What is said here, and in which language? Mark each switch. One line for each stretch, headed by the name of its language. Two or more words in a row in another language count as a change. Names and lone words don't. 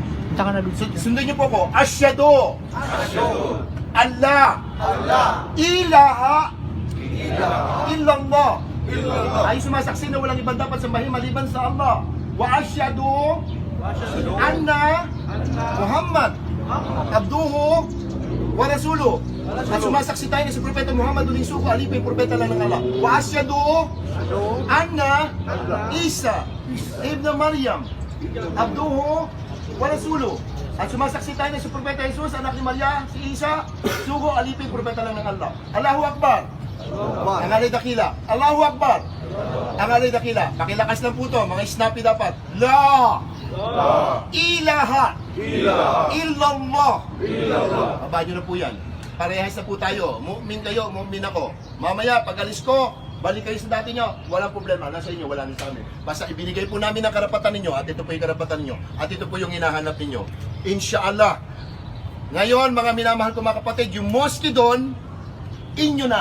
Filipino: Tsaka nalulunod. Sundan niyo po ako.
Arabic: أشهد. الله. إله. إلا الله.
Filipino: Ay sumasaksi na walang ibang dapat sambahin maliban sa Allah.
Arabic: وأشهد أن محمدا عبده ورسوله.
Filipino: At sumasaksi tayo na si Propeta Muhammad uling suko, alipay propeta lang ng Allah.
Arabic: وأشهد أن عيسى ابن مريم عبده ورسوله.
Filipino: At sumasaksi tayo na si Propeta Jesus, anak ni Maria, si Isa, sugo, alipay propeta lang ng Allah.
Arabic: الله أكبر.
Filipino: Ang alay dakila.
Arabic: الله أكبر.
Filipino: Ang alay dakila. Pakilakas lang po to, mga snappy dapat.
Arabic: لا إله إلا الله.
Filipino: Babaan nyo na po yan. Parehas na po tayo. Mu'min kayo, mu'min ako. Mamaya, pag alis ko, balik kayo sa dati nyo. Walang problema. Nasa inyo, wala rin sa amin. Basta ibinigay po namin ang karapatan ninyo at ito po yung karapatan ninyo. At ito po yung hinahanap ninyo.
Arabic: إن شاء الله.
Filipino: Ngayon, mga minamahal ko mga kapatid, yung mosque doon, inyo na.